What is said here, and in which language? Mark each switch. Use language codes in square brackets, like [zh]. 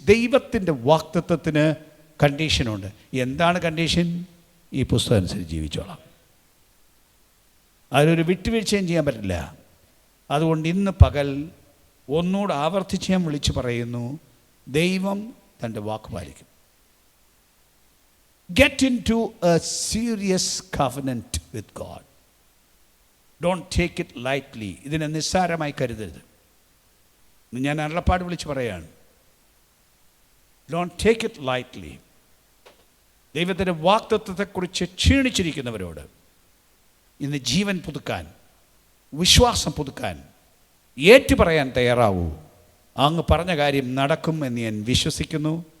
[ml] ദൈവത്തിൻ്റെ വാഗ്ദത്തത്തിന് കണ്ടീഷനുണ്ട്. എന്താണ് കണ്ടീഷൻ? ഈ പുസ്തകം അനുസരിച്ച് ജീവിച്ചോളാം. അതിലൊരു വിട്ടുവീഴ്ചയും ചെയ്യാൻ പറ്റില്ല. അതുകൊണ്ട് ഇന്ന് പകൽ ഒന്നുകൂടെ ആവർത്തിച്ച് ഞാൻ വിളിച്ചു പറയുന്നു, ദൈവം തൻ്റെ വാക്ക് പാലിക്കും. [en] Get into a serious covenant with God. Don't take it lightly. [ml] ഇതിനെ നിസ്സാരമായി കരുതരുത്. ഞാൻ അരുളപ്പാട് വിളിച്ച് പറയാണ്, [en] Don't take it lightly. [ml] ദൈവത്തിൻ്റെ വാഗ്ദത്തത്തെക്കുറിച്ച് ക്ഷീണിച്ചിരിക്കുന്നവരോട് ഇന്ന് ജീവൻ പുതുക്കാൻ, വിശ്വാസം പുതുക്കാൻ, ഏറ്റുപറയാൻ തയ്യാറാവൂ. അങ്ങ് പറഞ്ഞ കാര്യം നടക്കും എന്ന് ഞാൻ വിശ്വസിക്കുന്നു.